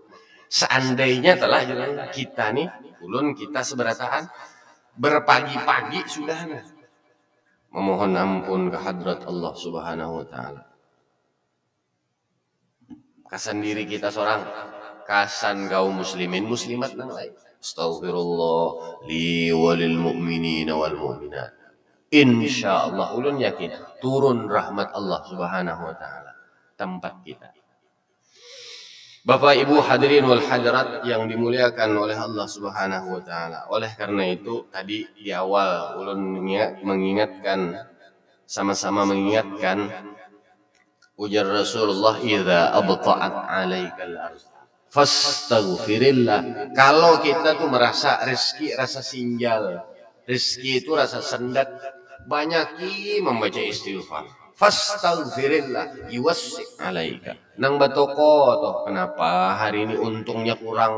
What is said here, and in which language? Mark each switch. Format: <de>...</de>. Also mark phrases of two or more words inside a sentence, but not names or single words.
<bjn>Seandainya telah kita nih, ulun kita seberataan berpagi-pagi sudah memohon ampun ke hadrat Allah</bjn> <ar>سبحانه وتعالى.</ar> <bjn>Kasan diri kita seorang, kasan kaum muslimin muslimat nang lain.</bjn> <ar>أستغفر الله لي وللمؤمنين والمؤمنات.</ar> <bjn>Insyaallah ulun yakin turun rahmat Allah</bjn> <ar>سبحانه وتعالى</ar> <bjn>tempat kita.</bjn> <id>Bapak Ibu</id> <ar>الحاضرين والحاضرات</ar> <id>yang dimuliakan oleh Allah</id> <ar>سبحانه وتعالى.</ar> <bjn>Oleh karena itu tadi di awal ulun mengingatkan, sama-sama mengingatkan ujar Rasulullah,</bjn> <ar>إذا أبطأت عليك الأرض فاستغفر الله.</ar> <bjn>Kalau kita tuh merasa rezeki rasa sinjal, rezeki itu rasa sendat, banyaki membaca istighfar.</bjn> <ar>فاستغفر الله يوسع عليك.</ar> <bjn>Nang batoko toh, kenapa hari ini untungnya kurang?</bjn>